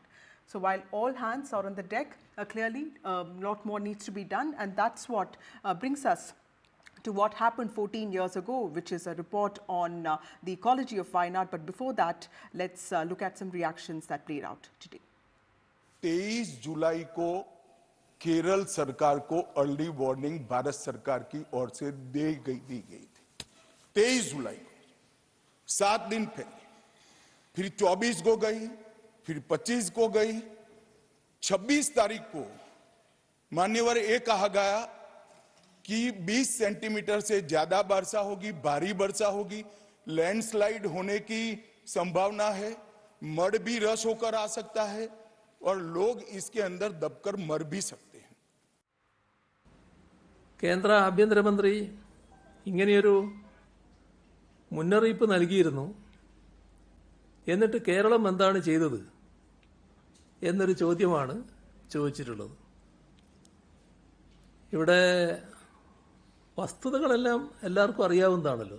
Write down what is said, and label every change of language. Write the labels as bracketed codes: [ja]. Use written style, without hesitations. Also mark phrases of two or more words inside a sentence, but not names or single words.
[en] So while all hands are on the deck, clearly a lot more needs to be done, and that's what brings us to what happened 14 years ago, which is a report on the ecology of Wayanad. But before that, let's look at some reactions that played out today. [hi] 23 जुलाई को केरल सरकार को [en] early warning [hi] भारत सरकार की ओर से दी गई थी। 23 जुलाई को 7 दिन पहले, फिर 24 को गई, फिर 25 को गई, 26 तारीख को मान्यवर ये कहा गया कि 20 सेंटीमीटर से ज्यादा वर्षा होगी, भारी वर्षा होगी, लैंडस्लाइड होने की संभावना है, मड भी रस होकर आ सकता है और लोग इसके अंदर दबकर मर भी सकते हैं। [ml] കേന്ദ്ര ആഭ്യന്തരമന്ത്രി ഇങ്ങനെയൊരു മുന്നറിയിപ്പ് നൽകിയിരുന്നു. എന്നിട്ട് കേരളം എന്താണ് ചെയ്തത് എന്നൊരു ചോദ്യമാണ് ചോദിച്ചിട്ടുള്ളത്. ഇവിടെ വസ്തുതകളെല്ലാം എല്ലാവർക്കും അറിയാവുന്നതാണല്ലോ.